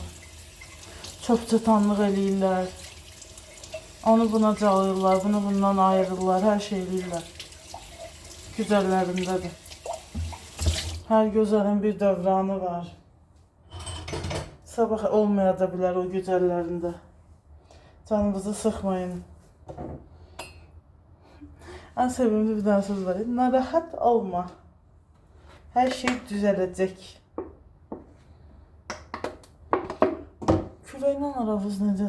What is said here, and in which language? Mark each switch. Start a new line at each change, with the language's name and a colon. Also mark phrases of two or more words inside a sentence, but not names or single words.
Azerbaijani: Çox çatanlıq eləyirlər. Onu buna calayırlar, bunu bundan ayırırlar, hər şey eləyirlər. Güzəllərindədir. Hər gözəlin bir dövranı var. Sabah olmaya da bilər o güzəllərində. Canınızı sıxmayın.
Turkish: En sevimli bir tane söz var.
Azerbaijani: Narahat olma.
Turkish: Her şey düzelecek. Küreyle aranız nedir?